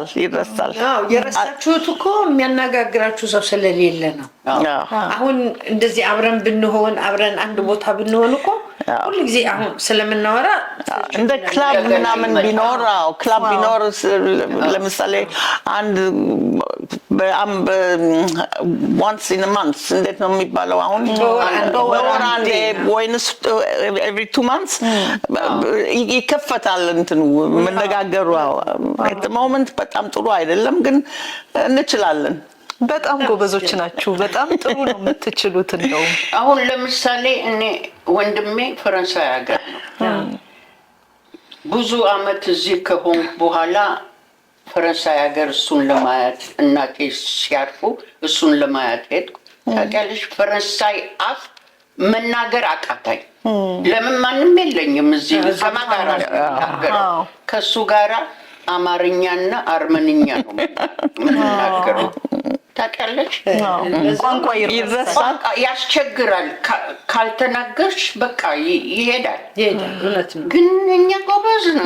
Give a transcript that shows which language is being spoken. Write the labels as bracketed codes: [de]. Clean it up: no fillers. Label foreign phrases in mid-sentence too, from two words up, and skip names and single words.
[am] የረሳችሁት እኮ የሚያነጋግራችሁ ሰው ስለሌለ ነው። አሁን እንደዚህ አብረን ብንሆን አብረን አንድ ቦታ ብንሆን እኮ ሁሉ ጊዜ አሁን ስለምናወራ እንደ ክላብ ምናምን ቢኖር ክላብ ቢኖር ለምሳሌ አንድ [en] once in a month [am] እንዴት ነው የሚባለው? አሁን በወር አንዴ ወይንስ [en] every 2 months [am] ይከፈታል እንትኑ መነጋገሩ። [en] at the moment [am] በጣም ጥሩ አይደለም፣ ግን እንችላለን። በጣም ጎበዞች ናችሁ። በጣም ጥሩ ነው የምትችሉት። እንደው አሁን ለምሳሌ እኔ ወንድሜ ፈረንሳይ ሀገር ነው። ብዙ አመት እዚህ ከሆንኩ በኋላ ፈረንሳይ ሀገር እሱን ለማየት እናቴ ሲያርፉ እሱን ለማየት ሄድኩ። ታውቂያለሽ፣ ፈረንሳይ አፍ መናገር አቃታኝ። ለምን ማንም የለኝም እዚህ ከማጋራ ነው። ከሱ ጋራ አማርኛና አርመንኛ ነው የምናገረው። ታውቂያለሽ፣ ቋንቋ ይረሳል፣ ያስቸግራል። ካልተናገርሽ በቃ ይሄዳል። ግን እኛ ጎበዝ ነን፣